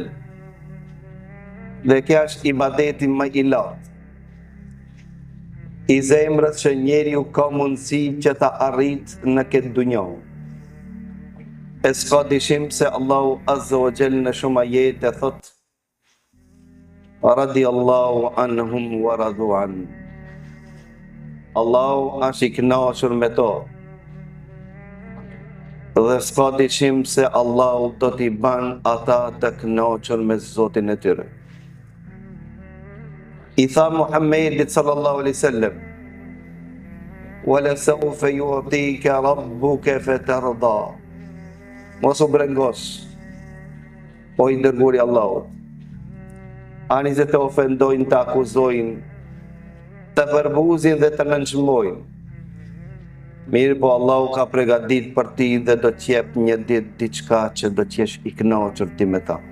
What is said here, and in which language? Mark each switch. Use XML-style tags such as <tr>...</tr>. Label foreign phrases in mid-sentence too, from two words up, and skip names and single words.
<sq>Dhe kjo është ibadeti më i lartë i zemrës që njeriu ka mundësi që ta arrit në këtë dunjë. E s'ka dyshim se Allahu</sq> <ar>عز وجل</ar> <sq>në shumë ajete thot:</sq> <ar>رضي الله عنهم ورضوا عن.</ar> <sq>Allahu është i kënaqur me to. Dhe s'ka dyshim se Allahu do t'i ban ata të kënaqur me Zotin e tyre. I tha Muhammedit</sq> <ar>صلى الله عليه وسلم: ولسوف يعطيك ربك فترضى.</ar> <sq>Mos u brengos, o i dërguari Allahut. Ani se të ofendojnë, të akuzojnë, të përbuzin dhe të nënçmojnë. Mirë po Allahu ka pregadit për ti dhe do t'jep një ditë diçka që do t'jesh i kënaqur ti me ta.</sq>